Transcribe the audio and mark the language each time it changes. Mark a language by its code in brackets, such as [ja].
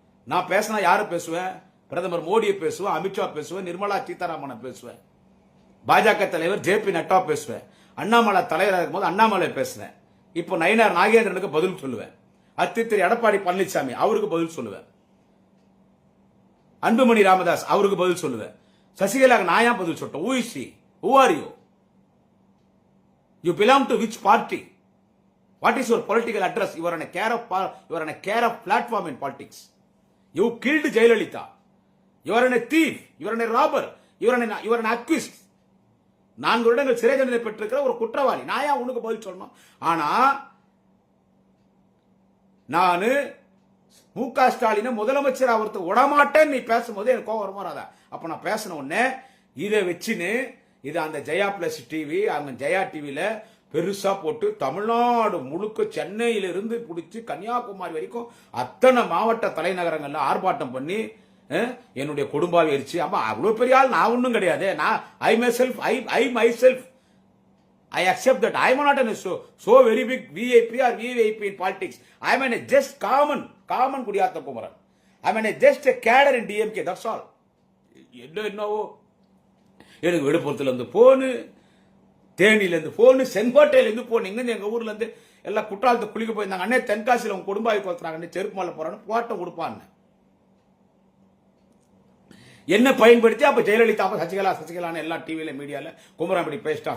[ta] நான் பேசினா யாரு பேசுவேன்? பிரதமர் மோடியை பேசுவேன், அமித்ஷா பேசுவேன், நிர்மலா சீதாராமனை பேசுவேன், பாஜக தலைவர் ஜே.பி. நட்டா பேசுவேன், அண்ணாமலை தலைவராக இருக்கும்போது அண்ணாமலை பேசுவேன். இப்போ நயினார் நாகேந்திரனுக்கு பதில் சொல்லுவேன், திரு எடப்பாடி பழனிசாமி அவருக்கு பதில் சொல்லுவேன், அன்புமணி ராமதாஸ் அவருக்கு பதில் சொல்லுவேன். சசிகலா நான் ஏன் பதில் சொல்லிட்டேன்? [en] Who is she? Who are you? You belong to which party? What is your political address? You are on a care of platform in politics. You killed Jayalalitha. You are a thief. You are a robber. You are an accused. [ta] 4 வருடங்கள் சிறை தண்டனை பெற்றிருக்கிற ஒரு குற்றவாளி. நான் ஏன் உனக்கு பதில் சொல்லணும்? ஆனா நானு மு.க. ஸ்டாலினை முதலமைச்சர் அவருக்கு விடமாட்டேன்னு நீ பேசும்போது எனக்கு கோவம் வராதா? அப்ப நான் பேசின உடனே இதை வச்சுன்னு இது அந்த ஜெயா பிளஸ் டிவி, அந்த ஜெயா டிவியில பெருசா போட்டு தமிழ்நாடு முழுக்க சென்னையிலிருந்து பிடிச்சி கன்னியாகுமரி வரைக்கும் அத்தனை மாவட்ட தலைநகரங்கள்ல ஆர்ப்பாட்டம் பண்ணி என்னுடைய குடும்பாவை எரிச்சு. அப்ப அவ்வளவு பெரிய ஆள் நான் ஒன்றும் கிடையாது. [en] நான் I myself I accept that I am not so very big VIP or VVIP in politics. I am a just common Kudiyatha Kumaran. I am just a cadre in DMK. That's all. [ta] என்னவோ எனக்கு விழுப்புரத்துல இருந்து போனு, தேனியில இருந்து போனு, செங்கோட்டையில இருந்து phone, இங்க எங்க ஊர்ல இருந்து எல்லாம் குற்றாலத்தை குளிக்க போயிருந்தாங்க. அண்ணே தென்காசியில உங்க குடும்பாவை கொத்துறாங்க, செருப்பு மாலை போறான்னு போட்டம் கொடுப்பான்னு என்ன பயன்படுத்தி அப்ப ஜெயலலிதா சசிகலான்னு எல்லா டிவியில மீடியால குமரன் அப்படி பேசிட்டா.